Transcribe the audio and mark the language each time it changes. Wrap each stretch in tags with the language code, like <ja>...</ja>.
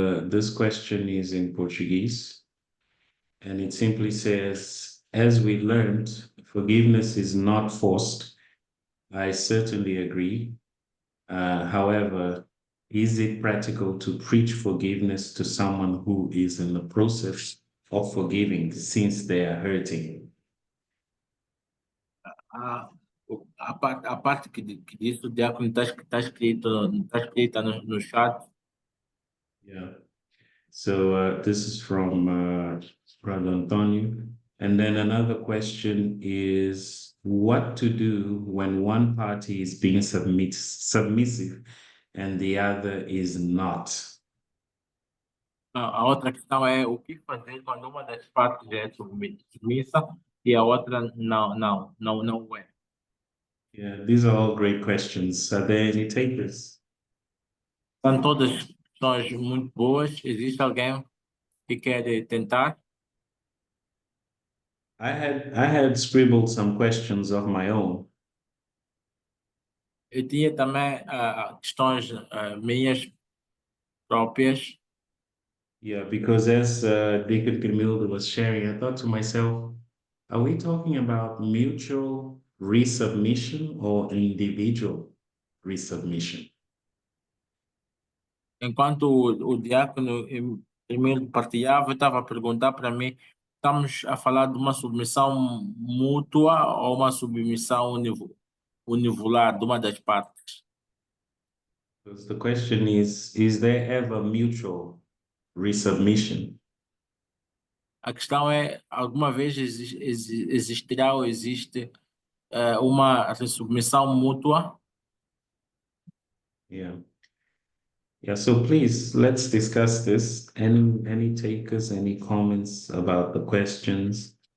<en>This question is in Portuguese, and it simply says, as we learned, forgiveness is not forced. I certainly agree. However, is it practical to preach forgiveness to someone who is in the process of forgiving since they are hurting?</en> <pt>A parte que diz o diácono está escrita no chat. Yeah.</pt> <en>So this is from Brother Antonio. And then another question is what to do when one party is being submissive and the other is not?</en> <pt>A outra questão é o que fazer quando uma das partes é submissa e a outra não é.</pt> <en>Yeah, these are all great questions. Are there any takers?</en> <pt>São todas questões muito boas. Existe alguém que quer tentar?</pt> <en>I had scribbled some questions of my own.</en> <pt>Eu tinha também questões minhas próprias.</pt> <en>Yeah, because as Deacon Camille was sharing, I thought to myself, are we talking about mutual resubmission or individual resubmission?</en> <pt>Enquanto o diácono Emílio partilhava, eu estava a perguntar para mim, estamos a falar de uma submissão mútua ou uma submissão univolar de uma das partes?</pt> <en>Because the question is there ever mutual resubmission?</en> <pt>A questão é, alguma vez existirá ou existe uma submissão mútua? Yeah.</pt> <en>Yeah, so please let's discuss this. Any takers, any comments about the questions?</en>